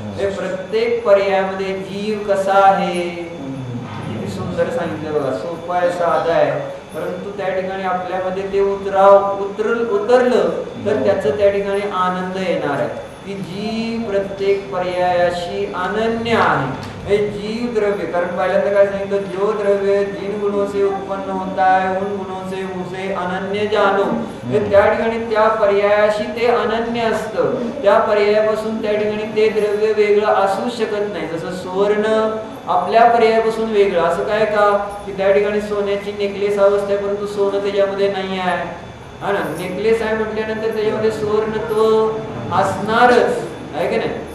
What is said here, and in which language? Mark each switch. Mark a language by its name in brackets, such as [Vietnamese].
[Marathi] हे प्रत्येक पर्यायामध्ये जीव कसा आहे किती सुंदर सांगितलं बघा. सोपा आहे, साधा आहे, परंतु त्या ठिकाणी आपल्यामध्ये ते उतरलं तर त्याचं त्या ठिकाणी आनंद येणार आहे की जीव प्रत्येक पर्यायाशी अनन्य आहे. हे जीव द्रव्य, कारण पहिल्यांदा काय सांगितलं, [Hindi] जो द्रव्य जिन गुणों से उत्पन्न होता है उन गुणों से उसे अनन्य जानो. [Marathi] त्या ठिकाणी त्या पर्यायाशी ते अनन्य असतं. त्या पर्यायापासून त्या ठिकाणी ते द्रव्य वेगळं असू शकत नाही. जसं सुवर्ण आपल्या पर्यायापासून वेगळं असं काय का की त्या ठिकाणी सोन्याची नेकलेस अवस्था आहे परंतु सोनं त्याच्यामध्ये नाही आहे. हा ना, नेकलेस आहे म्हटल्यानंतर त्याच्यामध्ये सुवर्णत्व असणारच आहे की नाही.